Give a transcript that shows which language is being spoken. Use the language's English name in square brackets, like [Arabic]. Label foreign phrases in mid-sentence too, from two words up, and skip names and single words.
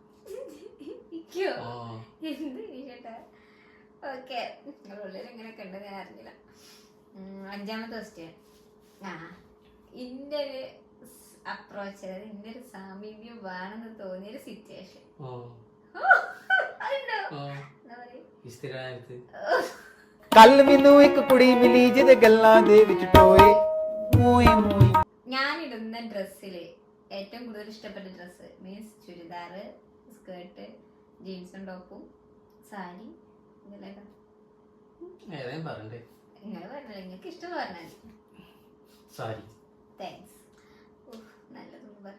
[Malayalam] ഓക്കെ, ഉള്ളിൽ എങ്ങനെയൊക്കെ ഉണ്ട് ഞാൻ അറിഞ്ഞില്ല. 5ാമത്തെ ക്വസ്റ്റ്യൻ, ഇന്റെ ഒരു അപ്രോച്ച്, അതായത് ഇന്റെ ഒരു സാമീപ്യം വേണമെന്ന് തോന്നിയൊരു സിറ്റുവേഷൻ. അതുണ്ടോ? ആ എന്താ പറയും? ഇസ്തിരായത്ത് [Punjabi] ਕੱਲ ਮੈਨੂੰ ਇੱਕ ਕੁੜੀ ਮਿਲੀ ਜਿਹਦੇ ਗੱਲਾਂ ਦੇ ਵਿੱਚ ਟੋਏ ਮੋਏ ਮੋਏ [Malayalam] ഞാനിടുന്ന ഡ്രസ്സില് ഏറ്റവും കൂടുതൽ ഇഷ്ടപ്പെട്ട [English] dress means [Malayalam] ചുരിദാറ്, സ്കേർട്ട്, ജീൻസും ടോപ്പും, സാരി, ഇതെല്ലാം ഏതായാലും പറയണ്ടേ. നിങ്ങൾ പറഞ്ഞാൽ നിങ്ങൾക്ക് ഇഷ്ടം പറഞ്ഞാൽ സാരി. താങ്ക്സ്. നല്ലതൊന്നും പറഞ്ഞ.